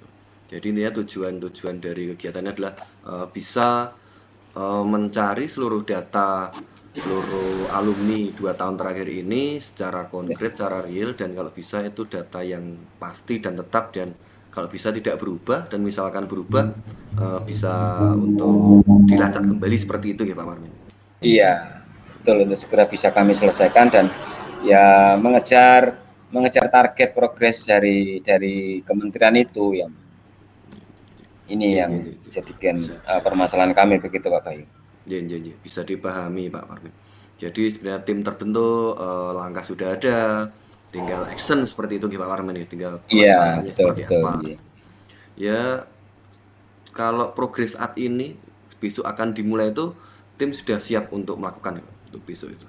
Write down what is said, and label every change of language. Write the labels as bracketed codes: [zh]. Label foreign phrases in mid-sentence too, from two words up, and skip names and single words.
[id] Jadi intinya tujuan dari kegiatannya adalah bisa mencari seluruh data seluruh alumni 2 tahun terakhir ini secara konkret, secara real, dan kalau bisa itu data yang pasti dan tetap, dan kalau bisa tidak berubah, dan misalkan berubah bisa untuk dilacak kembali seperti itu ya Pak Parmin. Iya, betul, untuk segera bisa kami selesaikan dan ya mengejar target progres dari kementerian itu yang ini Nggih, yang nggih, nggih. jadikan Bisa permasalahan kami begitu Pak Bayu. nggih, nggih, nggih. Bisa dipahami Pak Parmin. Jadi sebenarnya tim terbentuk, langkah sudah ada, tinggal action seperti itu nggih Pak Parmin ya, tinggal Iya, pelaksanaannya betul seperti betul. apa. Iya. Ya, kalau progres saat ini besok akan dimulai itu, tim sudah siap untuk melakukan untuk besok itu.